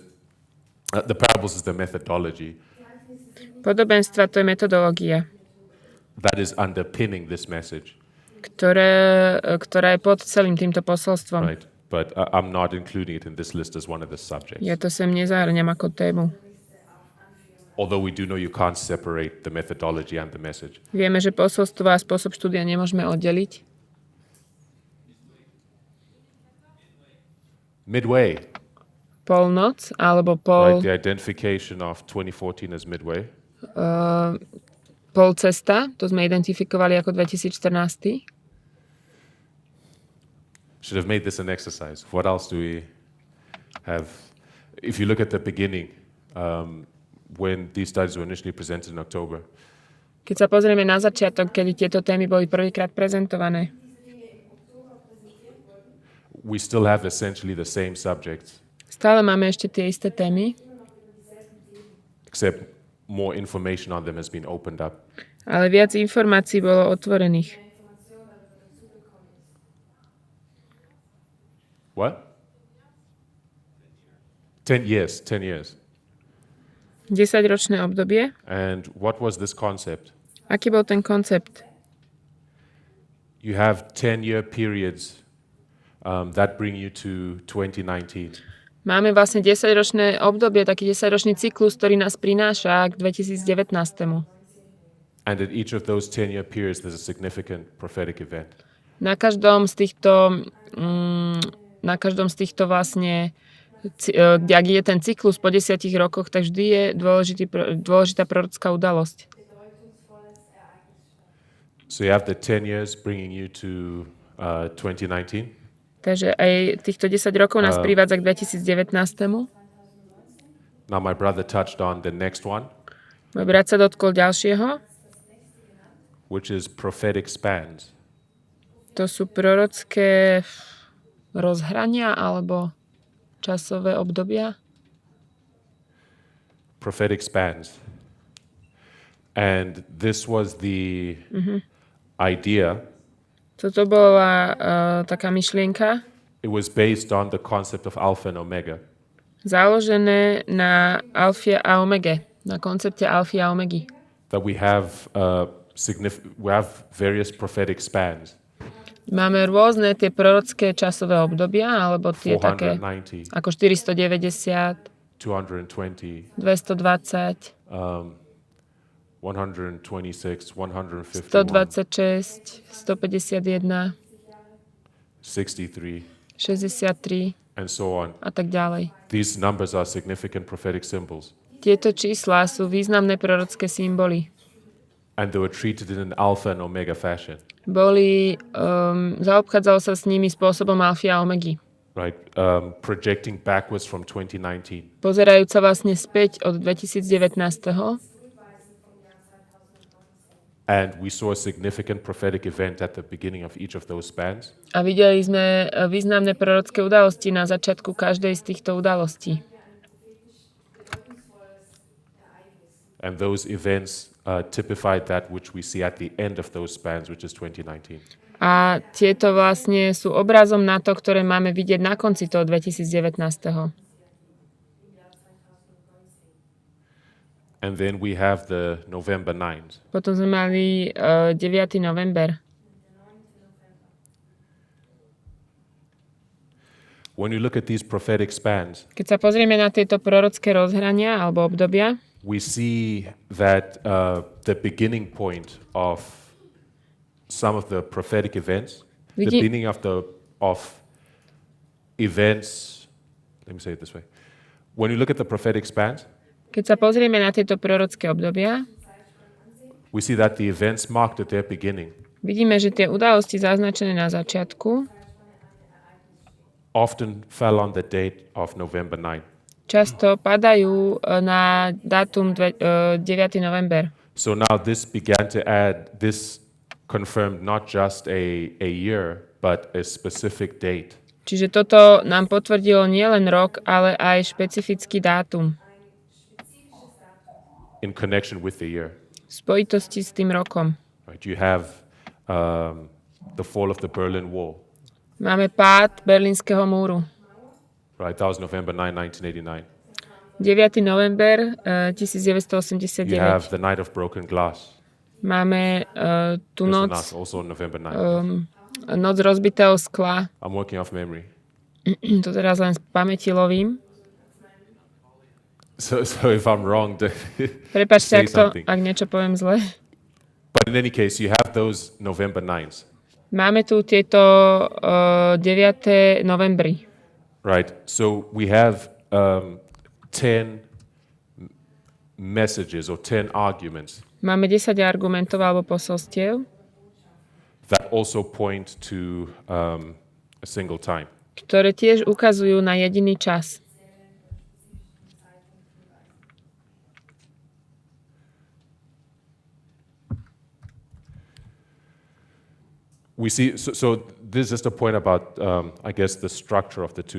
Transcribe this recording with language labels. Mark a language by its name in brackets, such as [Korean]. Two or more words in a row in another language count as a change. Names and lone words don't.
[English] The parables is the methodology [Slovak] Podobenstva to je metodológia, [English] that is underpinning this message, [Slovak] ktorá je pod celým týmto posolstvom. [English] right? But I'm not including it in this list as one of the subjects. [Slovak] Ja to sem nezahrňam ako tému. [English] Although we do know you can't separate the methodology and the message. [Slovak] Vieme, že posolstvo a spôsob štúdia nemôžeme oddeliť. [English] Midway, [Slovak] Polnoc alebo [English] right? The identification of 2014 as midway. [Slovak] polcesta, to sme identifikovali ako 2014. [English] Should have made this an exercise. What else do we have? If you look at the beginning, when these studies were initially presented in October, [Slovak] Keď sa pozrieme na začiatok, kedy tieto témy boli prvýkrát prezentované, [English] we still have essentially the same subjects, [Slovak] stále máme ešte tie isté témy, [English] except more information on them has been opened up. [Slovak] ale viac informácií bolo otvorených. [English] What? 10 years, 10 years. [Slovak] 10-ročné obdobie. [English] And what was this concept? [Slovak] Aký bol ten koncept? [English] You have 10-year periods that bring you to 2019. [Slovak] Máme vlastne 10-ročné obdobie, taký 10-ročný cyklus, ktorý nás prináša k 2019. [English] And at each of those 10-year periods, there's a significant prophetic event. [Slovak] Na každom z týchto vlastne, ak je ten cyklus po 10 rokoch, tak vždy je dôležitá prorocká udalosť. [English] So you have the 10 years bringing you to 2019. [Slovak] Takže aj týchto 10 rokov nás privádza k 2019. [English] Now my brother touched on the next one, [Slovak] Môj brat sa dotkol ďalšieho. [English] which is prophetic spans. [Slovak] To sú prorocké rozhrania alebo časové obdobia. [English] Prophetic spans. And this was the idea. [Slovak] Toto bola taká myšlienka, [English] It was based on the concept of Alpha and Omega. [Slovak] založené na alfie a omege, na koncepte alfy a omegy. [English] That we have various prophetic spans. [Slovak] Máme rôzne tie prorocké časové obdobia, alebo tie také 490, ako 490, 220, 220, 126, 151, 126, 151, 63, 63 [English] and so on. [Slovak] a tak ďalej. [English] These numbers are significant prophetic symbols. [Slovak] Tieto čísla sú významné prorocké symboly. [English] And they were treated in an alpha and omega fashion. [Slovak] Zaobchádzalo sa s nimi spôsobom alfy a omegy. [English] Right? Projecting backwards from 2019. [Slovak] Pozerajúca vlastne späť od 2019. [English] And we saw a significant prophetic event at the beginning of each of those spans. [Slovak] A videli sme významné prorocké udalosti na začiatku každej z týchto udalostí. [English] And those events typified that which we see at the end of those spans, which is 2019. [Slovak] A tieto vlastne sú obrazom na to, ktoré máme vidieť na konci toho 2019. [English] And then we have the November 9th. [Slovak] Potom sme mali 9. november. [English] When you look at these prophetic spans, [Slovak] Keď sa pozrieme na tieto prorocké rozhrania alebo obdobia, [English] we see that the beginning point of some of the prophetic events, the beginning of events, let me say it this way. When you look at the prophetic spans, [Slovak] keď sa pozrieme na tieto prorocké obdobia, [English] we see that the events marked at their beginning [Slovak] vidíme, že tie udalosti zaznačené na začiatku [English] often fell on the date of November 9. [Slovak] často padajú na dátum 9. november. [English] So now this confirmed not just a year, but a specific date. [Slovak] Čiže toto nám potvrdilo nielen rok, ale aj špecifický dátum [English] In connection with the year. [Slovak] v spojitosti s tým rokom. [English] Right? You have the fall of the Berlin Wall. [Slovak] Máme pád Berlínskeho múru. [English] Right, that was November 9, 1989. [Slovak] 9. november [English] You have 1989. the Night of Broken Glass. [Slovak] Máme tú noc, [English] Also November 9. [Slovak] noc rozbitého skla. [English] I'm working off memory. [Slovak] To teraz len z pamäti lovím. [English] So if I'm wrong, [Slovak] Prepáčte, [English] say something. [Slovak] ak niečo poviem zle. [English] But in any case, you have those November 9s. [Slovak] Máme tu tieto 9. novembri. [English] Right, so we have 10 messages or 10 arguments [Slovak] Máme 10 argumentov alebo posolstiev, [English] that also point to a single time. [Slovak] ktoré tiež ukazujú na jediný čas. [English] We see, so this is just a point about, I guess, the structure of the two.